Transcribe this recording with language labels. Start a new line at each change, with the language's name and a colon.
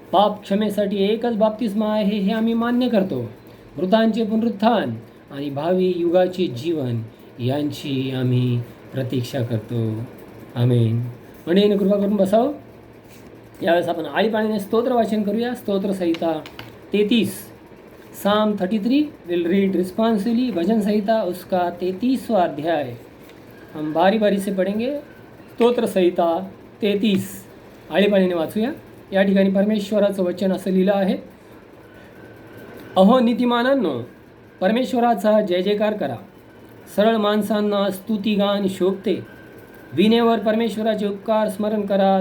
Marathi: पाप क्षमेसाठी एकच बाप्तिस्मा आहे हे आम्ही मान्य करतो. मृतांचे पुनरुत्थान आणि भावी युगाचे जीवन यांची आम्ही प्रतीक्षा करतो. आमेन. मंडळीने कृपा करून बसावं. यावेळेस आपण आळीपाळीने स्तोत्र वाचन करूया.
English: स्तोत्र संहिता 33, psalm 33 will read responsively.
Hindi: भजन संहिता उसका 33वां अध्याय हम बारी बारी से पढ़ेंगे.
Marathi: स्तोत्र संहिता 33 आळीपाळीने वाचूया. या ठिकाणी परमेश्वराचं वचन असं लिहिलं आहे. अहो नीतिमानांनो, परमेश्वराचा जय जयकार करा. सरळ माणसांना स्तुतिगान शोभते. वीणेवर परमेश्वराचे उपकार स्मरण करा.